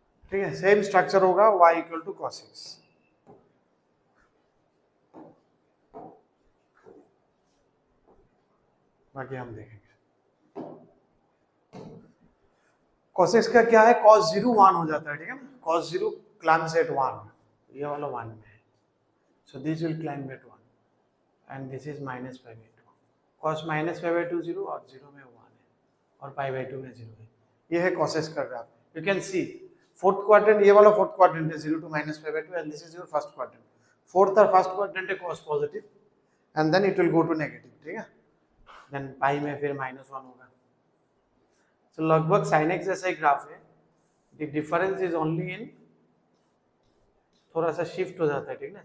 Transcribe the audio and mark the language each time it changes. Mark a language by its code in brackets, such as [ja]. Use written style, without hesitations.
[hi] ठीक है, same structure होगा, y equal to cos x। बाकी हम देखेंगे। cos x का क्या है? cos 0 1 हो जाता है, ठीक है ना? [en] cos 0 climbs at 1, [hi] ये वाला 1 में है, [en] so this will climb at 1 and this is minus pi by 2, cos minus pi by 2 0 [hi] और 0 में 1 है और pi by 2 में 0 है। ये है cos x का graph. [en] you can see fourth quadrant, [hi] ये वाला फोर्थ क्वाड्रेंट है [en] 0 to minus pi by 2 and this is your first quadrant। [hi] Fourth और फर्स्ट क्वाड्रेंट है cos positive [en] and then it will go to negative, [hi] ठीक है? then पाई में फिर -1 होगा। so लगभग sin x जैसा ही ग्राफ है, [en] the difference is only in [hi] थोड़ा सा शिफ्ट हो जाता है, ठीक है?